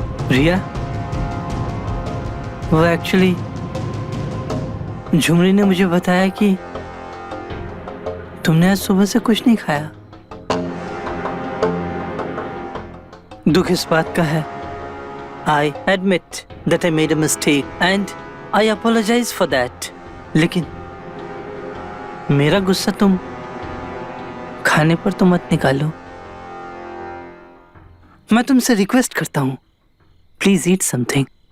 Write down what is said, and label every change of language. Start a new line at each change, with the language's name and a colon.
Hindi: रिया, वो एक्चुअली झुमरी ने मुझे बताया कि तुमने आज सुबह से कुछ नहीं खाया।
English: दुख इस बात का है, I admit that I made a mistake and I apologize for that.
Hindi: लेकिन मेरा गुस्सा तुम खाने पर तो मत निकालो। मैं तुमसे रिक्वेस्ट करता हूँ, प्लीज ईट समथिंग।